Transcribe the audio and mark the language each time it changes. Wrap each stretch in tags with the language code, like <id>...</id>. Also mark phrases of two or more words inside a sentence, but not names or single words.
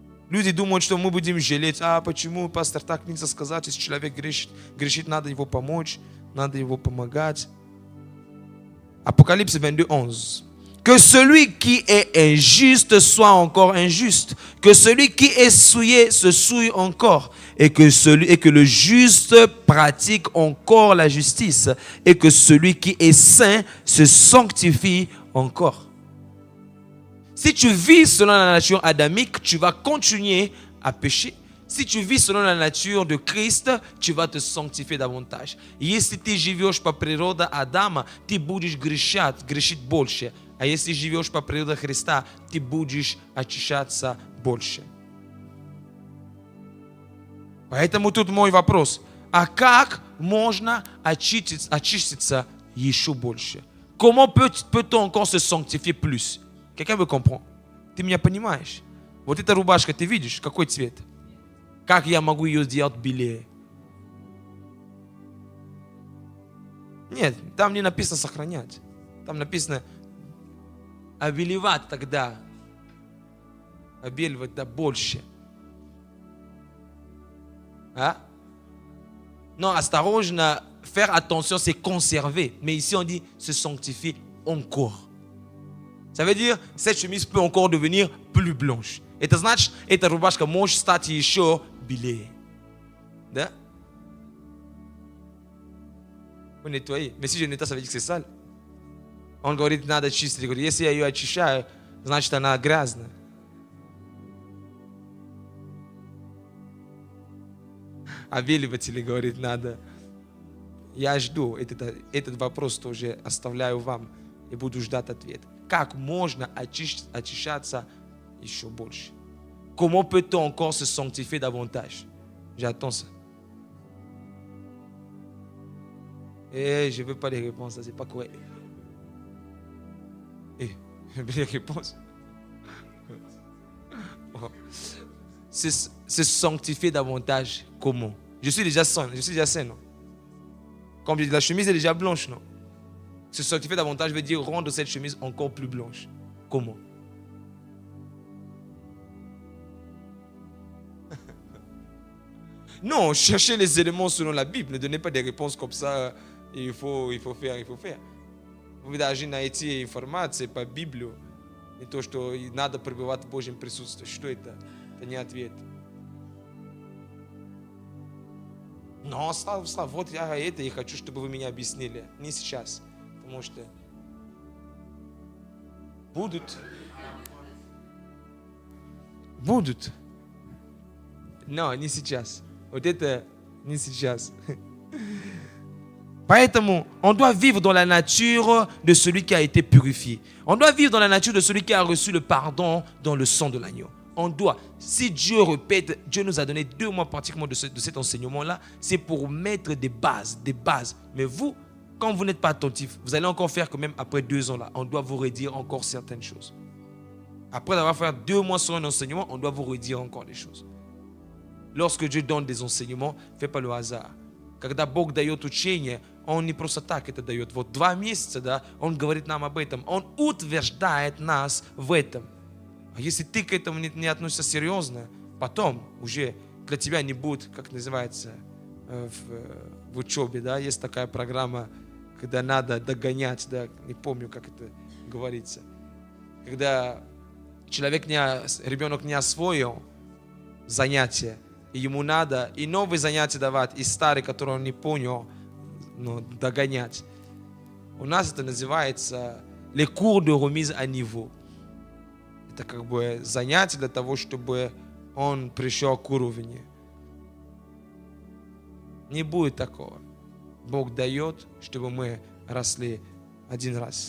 <ru>Люди думают, что мы будем жалеть. А почему пастор так нельзя сказать, если человек грешит, надо его помочь, надо его помогать.</ru> <fr>Apocalypse 22, 11. Que celui qui est injuste soit encore injuste. Que celui qui est souillé se souille encore. Et que le juste pratique encore la justice. Et que celui qui est saint se sanctifie encore. Si tu vis selon la nature adamique, tu vas continuer à pécher. Si tu vis selon la nature de Christ, tu vas te sanctifier davantage.</fr> <ru>Если ты живешь по природе Адама, ты будешь грешить больше. А если живешь по природе Христа, ты будешь очищаться больше. Поэтому тут мой вопрос. А как можно очиститься еще больше?</ru> <fr>Comment peut-on encore se sanctifier plus? Quelqu'un me comprend?</fr> <ru>Ты меня понимаешь? Вот эта рубашка, ты видишь, какой цвет? Как я могу ее сделать белее? Нет, там не написано сохранять. Там написано обеливать тогда. Обеливать да больше. А? Non, осторожно,</ru> <fr>faire attention, c'est conserver. Mais ici, on dit se sanctifier encore. Ça veut dire, cette chemise peut encore devenir plus blanche.</fr> <ru>Это значит, эта рубашка может стать еще белее. Да? Вы nettoyez.</ru> <fr>Mais si je nettoie, ça veut dire que c'est sale.</fr> <ru>Он говорит, надо чистить. Говорит, если я ее очищаю, значит, она грязная. Обеливатель говорит, надо. Я жду. Этот вопрос тоже оставляю вам и буду ждать ответ. Как можно очищаться еще больше?</ru> <fr>Comment peut-on encore se sanctifier davantage? J'attends ça. Je ne veux pas les réponses, ça c'est pas correct. Je veux les réponses. Se sanctifier davantage, comment? Je suis déjà sain, non? Comme je dis, la chemise est déjà blanche, non? Se sanctifier davantage veut dire rendre cette chemise encore plus blanche. Comment? Non, cherchez les éléments selon la Bible. Ne donnez pas des réponses comme ça. Il faut faire.</fr> <ru>Вы даже найти информацию по Библию. И то, что надо пребывать в Божьем присутствии. Что это? Это не ответ. Но, Слава, вот я это и хочу, чтобы вы меня объяснили. Не сейчас. Потому что будут. Но не сейчас. Вот это не сейчас. Поэтому,</ru> <fr>on doit vivre dans la nature de celui qui a été purifié. On doit vivre dans la nature de celui qui a reçu le pardon dans le sang de l'agneau. On doit. Si Dieu répète, Dieu nous a donné 2 mois pratiquement de cet enseignement-là, c'est pour mettre des bases. Mais vous, quand vous n'êtes pas attentif, vous allez encore faire que même après 2 ans là, on doit vous redire encore certaines choses. Après avoir fait 2 mois sur un enseignement, on doit vous redire encore des choses. Lorsque Dieu donne des enseignements, fais pas le hasard.</fr> <ru>Когда Бог дает учение, Он не просто так это дает. Вот 2 месяца, да, Он говорит нам об этом. Он утверждает нас в этом. А если ты к этому не относишься серьезно, потом уже для тебя не будет, как называется, в учебе, да, есть такая программа, когда надо догонять, да, не помню, как это говорится. Когда ребенок не освоил занятия, и ему надо и новые занятия давать, и старые, которые он не понял, догонять. У нас это называется</ru> <fr>les cours de remise à niveau.</fr> <ru>Это как бы занятие для того, чтобы он пришел к уровню. Не будет такого. Бог дает, чтобы мы росли один раз.</ru>